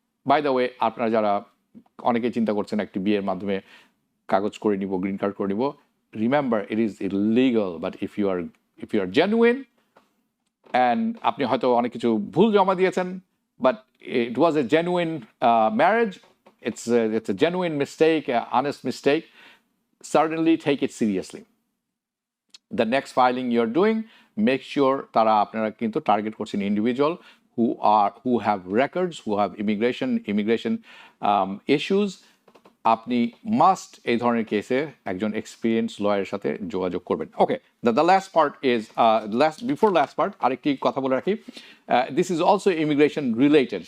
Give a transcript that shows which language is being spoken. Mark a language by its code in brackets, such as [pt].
[en] by the way, [bn] আপনারা যারা অনেকে চিন্তা করছেন একটি বিয়ের মাধ্যমে কাগজ করে নিব, [en] green card করে নিব, remember it is illegal, but if you are genuine and [bn] আপনি হয়তো অনেক কিছু ভুল জমা দিয়েছেন, [en] But it was a genuine marriage, it's a genuine mistake, an honest mistake, certainly take it seriously. The next filing you're doing, make sure [bn] তারা আপনারা কিন্তু টার্গেট করছেন individual [en] who have records, who have immigration issues. [bn] আপনি must এই ধরনের কেসে একজন experience লয়ারের সাথে যোগাযোগ করবেন। [en] okay, the last part is before last part [bn] আরেকটি কথা বলে রাখি, [en] This is also immigration related.